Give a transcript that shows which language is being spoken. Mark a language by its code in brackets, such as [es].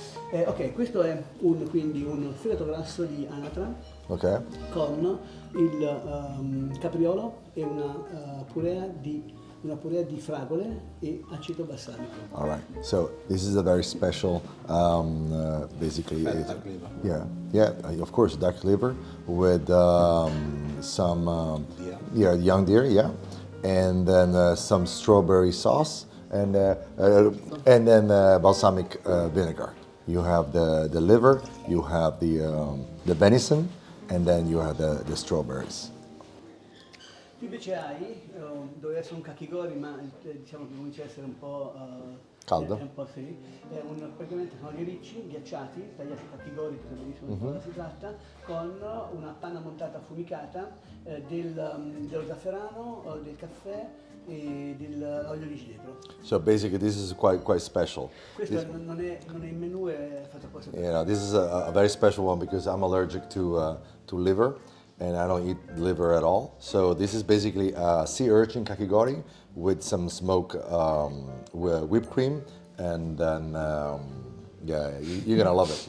[it] Ok, questo è quindi un fegato grasso di anatra [en] Okay. [it] con il capriolo e una purea di fragole e aceto balsamico. [en] All right. So this is a very special, basically. Duck liver. Yeah. Of course, duck liver with some young deer. Yeah, and then some strawberry sauce and then balsamic vinegar. You have the liver, you have the venison, and then you have the strawberries. [it] Tu invece hai, doveva essere un kakigori, ma diciamo che comincia a essere un po' Caldo? È un po' sì. Praticamente sono dei ricci ghiacciati, tagliati kakigori, che benissimo di cosa si tratta, con una panna montata affumicata, dello zafferano, del caffè e dell'olio di ginepro. [en] So basically, this is quite special. [it] Questo non è in menù, è fatto apposta per [en] Yeah, this is a very special one because I'm allergic to liver, and I don't eat liver at all. So this is basically a sea urchin kakigori with some smoked whipped cream, and then you're gonna love it.